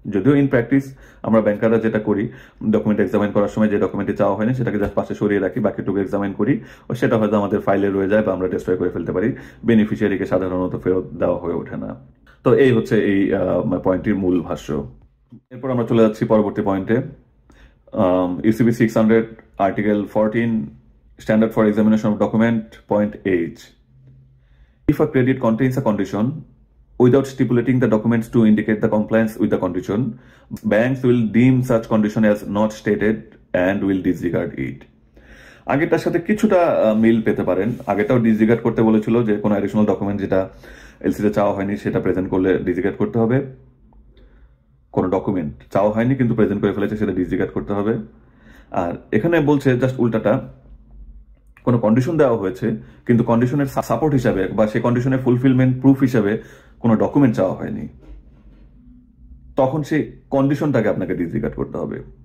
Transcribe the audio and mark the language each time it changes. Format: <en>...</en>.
<bn>যদিও in practice আমরা ব্যাংকাররা যেটা করি, ডকুমেন্ট এক্সামাইন করার সময় যে ডকুমেন্টটি চাওয়া হয়নি সেটাকে জাস্ট পাশে সরিয়ে রাখি, বাকিটুকু এক্সামাইন করি, ও সেটা হয়তো আমাদের ফাইলে রয়ে যায় বা আমরা ডিস্ট্রয় করে ফেলতে পারি। বেনিফিশিয়ারিকে সাধারণত ফেরত দেওয়া হয়ে ওঠে না। তো এই হচ্ছে এই পয়েন্টটির মূল ভাষ্য। এরপর আমরা চলে যাচ্ছি পরবর্তী পয়েন্টে। UCB 600 article 14</bn> <en>Standard for Examination of Document, Point H. If a credit contains a condition without stipulating the documents to indicate the compliance with the condition, banks will deem such condition as not stated and will disregard it.</en> <bn>আগেরটার সাথে কিছুটা মিল পেতে পারেন। আগেটাও disregard করতে বলেছিল যে কোনো additional document যেটা এলসিতে চাওয়া হয়নি সেটা প্রেজেন্ট করলে ডিসরিগার্ড করতে হবে। কোনো ডকুমেন্ট চাওয়া হয়নি কিন্তু প্রেজেন্ট করে ফেলেছে সেটা ডিসরিগার্ড করতে হবে। আর এখানে বলছে জাস্ট উল্টাটা, কোনো কন্ডিশন দেওয়া হয়েছে কিন্তু কন্ডিশনের সাপোর্ট হিসাবে বা সেই কন্ডিশনের ফুলফিলমেন্ট প্রুফ হিসাবে কোনো ডকুমেন্ট চাওয়া হয়নি, তখন সেই কন্ডিশনটাকে আপনাকে ডিসরিগার্ড করতে হবে।</bn>